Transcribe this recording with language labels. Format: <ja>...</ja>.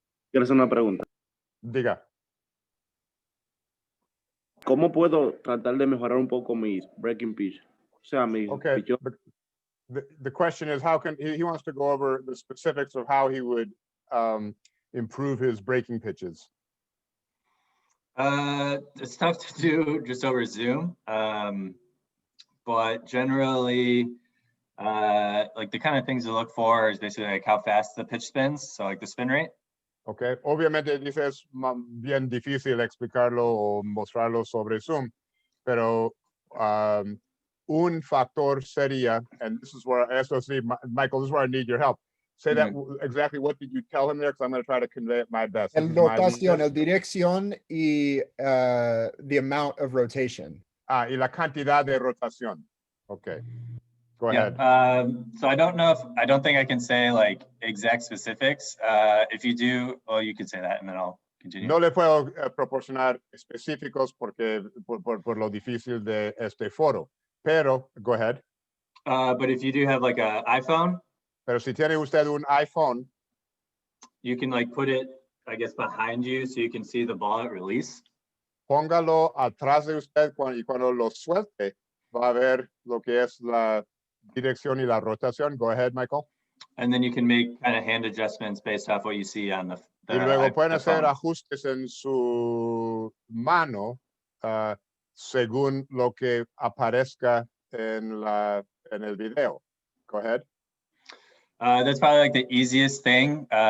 <es>quiero hacer una pregunta. Diga. ¿Cómo puedo tratar de mejorar un poco mis breaking pitch? O sea, mis</es> <en>Okay.</en> <es>pichos.</es> <en>The question is, how can he wants to go over the specifics of how he would improve his breaking pitches. It's tough to do just over Zoom, but generally, like the kind of things to look for is basically like how fast the pitch spins, so like the spin rate.</en> <es>Okay, obviamente dices bien difícil explicarlo o mostrarlo sobre Zoom, pero un factor sería,</es> <en>and this is where,</en> <es>eso sí, Michael,</es> <en>this is where I need your help. Say that exactly. What did you tell him there? Because I'm going to try to convey it my best.</en> <es>El rotación, el dirección y</es> <en>the amount of rotation.</en> <es>Y la cantidad de rotación.</es> <en>Okay. Go ahead. So I don't think I can say like exact specifics. If you do, well, you can say that and then I'll continue.</en> <es>No le puedo proporcionar específicos porque por lo difícil de este foro, pero</es> <en>go ahead. But if you do have like an iPhone,</en> <es>pero si tiene usted un iPhone,</es> <en>you can like put it, I guess, behind you so you can see the ball at release.</en> <es>Póngalo atrás de usted y cuando lo suelte va a ver lo que es la dirección y la rotación.</es> <en>Go ahead, Michael. And then you can make kind of hand adjustments based off what you see on the</en> <es>y luego pueden hacer ajustes en su mano según lo que aparezca en el video.</es> <en>Go ahead. That's probably like the easiest thing.</en>